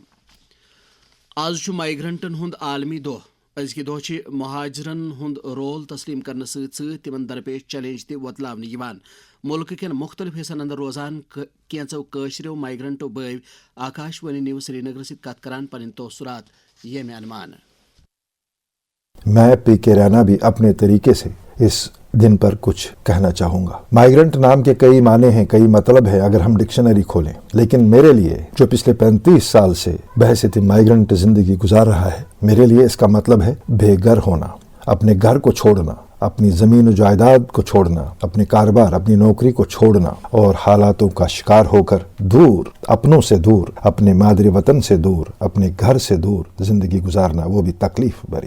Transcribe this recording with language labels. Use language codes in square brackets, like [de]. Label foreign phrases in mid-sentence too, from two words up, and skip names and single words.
[ks] آز مائیگرنٹن ہند عالمی دۄہ. أزکہِ دۄہ چھِ مہاجرن ہُنٛد رول تسلیم کرنہٕ سۭتۍ سۭتۍ تِمن درپیش چیلنج تہِ وۄتلاونہٕ یِوان. مُلکہٕ کٮ۪ن مُختٔلِف حصن اندر روزان کینٛژو کٲشرٮ۪و مائیگرنٹو بٲوۍ آکاشوانی نیوز سری نگر سۭتۍ کتھ کران پنٕنۍ توثرات ییٚمہِ انمانہٕ. [ur] میں پی کے رانا بھی اپنے طریقے سے اس دن پر کچھ کہنا چاہوں گا. مائیگرنٹ نام کے کئی معنی ہیں، کئی مطلب ہے اگر ہم ڈکشنری کھولیں، لیکن میرے لیے جو پچھلے 35 سال سے بحیثیت مائیگرنٹ زندگی گزار رہا ہے، میرے لیے اس کا مطلب ہے بے گھر ہونا، اپنے گھر کو چھوڑنا، اپنی زمین و جائیداد کو چھوڑنا، اپنے کاروبار، اپنی نوکری کو چھوڑنا اور حالاتوں کا شکار ہو کر دور، اپنوں سے دور، اپنے مادری وطن سے دور، اپنے گھر سے دور زندگی گزارنا، وہ بھی تکلیف بھری.